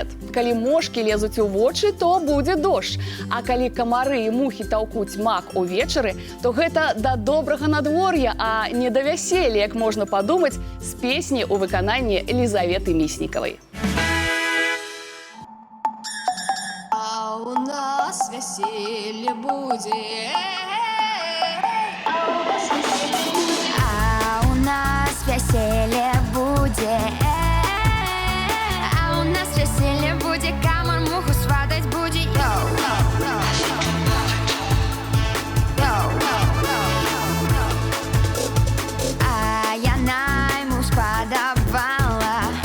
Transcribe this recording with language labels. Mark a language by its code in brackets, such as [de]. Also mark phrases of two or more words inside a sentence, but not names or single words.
[be] Калі мошкі лезуць у вочы, то будзе дождж. А калі камары і мухі таўкуць мак увечары, то гэта да добрага надвор'я, а не да вяселля, як можна падумаць з песні ў выкананні Лізаветы Міснікавай. [ru] А у нас веселье будет. А у нас веселье будет. А у нас веселье будет. Камар муху сватать будет. [uk] Йоу. А я найму сподобала.